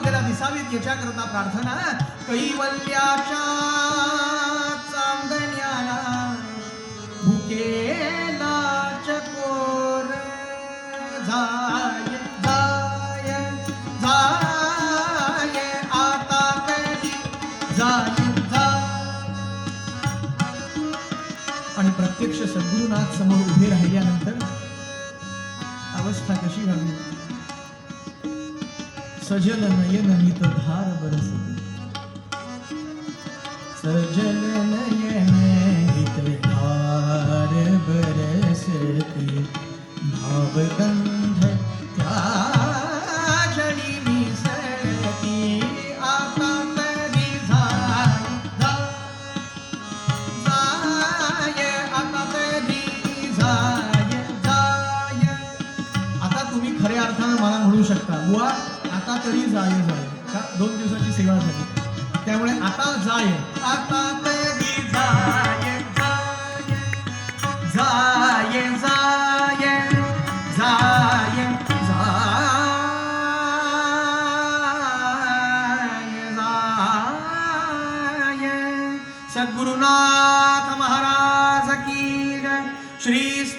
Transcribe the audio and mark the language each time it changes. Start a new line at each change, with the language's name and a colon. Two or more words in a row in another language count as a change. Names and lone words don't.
Marathi: दिसावीत याच्याकरता प्रार्थना. कैवल्याच्या चांदण्याला भुकेला चकोर जाय जाय जाय आता तरी जाय जाय. आणि प्रत्यक्ष सद्गुरुनाथ समोर उभे राहिल्यानंतर अवस्था कशी व्हावी. सजल नयन नित धार बरसते, सजल नयन नित धार बरसते, भावगंध त्या जडी मिसळती आता तरी जाय जाय आता तरी जाय जाय. आता तुम्ही खऱ्या अर्थानं मला म्हणू शकता बुवा आता तरी जाय जाय का 2 दिवसाची सेवा झाली त्यामुळे आता जाय आता तरी जाय जाय जाय जाय जाय जाय. सद्गुरुनाथ महाराज की जय. श्री